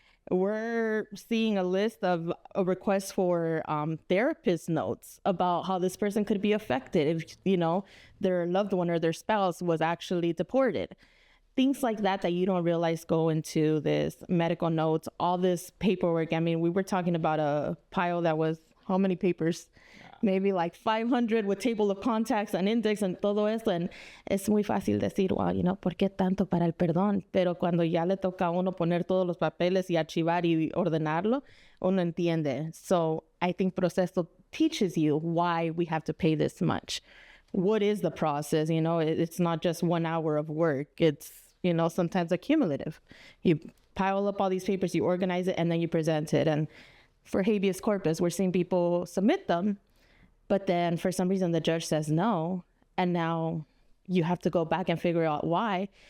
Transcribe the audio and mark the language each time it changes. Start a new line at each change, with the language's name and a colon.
English: We're seeing a list of a request for therapist notes about how this person could be affected if, their loved one or their spouse was actually deported. Things like that you don't realize go into this medical notes, all this paperwork. I mean, we were talking about a pile that was how many papers? Maybe like 500 with table of contacts and index and
Spanish: todo eso. And es muy fácil decir, wow, ¿por qué tanto para el perdón? Pero cuando ya le toca a uno poner todos los papeles y archivar y ordenarlo, uno entiende.
English: So I think Proceso teaches you why we have to pay this much. What is the process? It's not just 1 hour of work. It's, you know, sometimes accumulative. You pile up all these papers, you organize it, and then you present it. And for habeas corpus, we're seeing people submit them, but then for some reason the judge says no, and now you have to go back and figure out why.